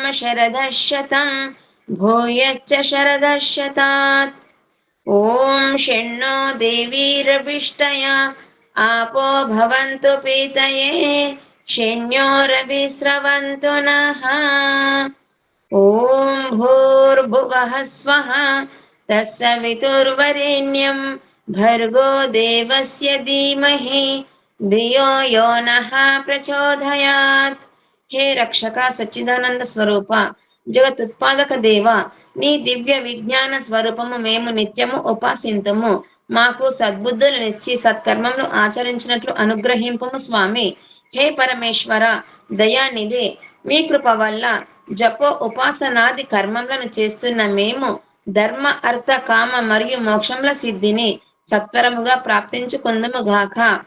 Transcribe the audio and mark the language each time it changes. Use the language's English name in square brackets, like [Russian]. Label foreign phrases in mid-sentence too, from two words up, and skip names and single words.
[Sanskrit] शरदः शतं भूयश्च शरदः शतात् ॐ शन्नो देवीरभिष्टया आपो भवन्तु पीतये शन्योरभिस्रवन्तु नः ॐ भूर्भुवः स्वः तत्सवितुर्वरेण्यं भर्गो देवस्य धीमहि धियो यो नः प्रचोदयात्। हे रक्षक सच्चिदानंद स्वरूप [Telugu] జగతుత్పాదక దేవ నీ దివ్య విజ్ఞాన స్వరూపము మేము నిత్యము ఉపాసింతుము మాకు సద్బుద్ధులనిచ్చి సత్కర్మములు ఆచరించినట్లు అనుగ్రహింపుము స్వామి. హే పరమేశ్వర దయానిధి మీ కృప వల్ల జపో ఉపాసనాది కర్మములను చేస్తున్న మేము ధర్మ అర్థ కామ మరియు మోక్షముల సిద్ధిని సత్వరముగా ప్రాప్తించుకుందుము గాక.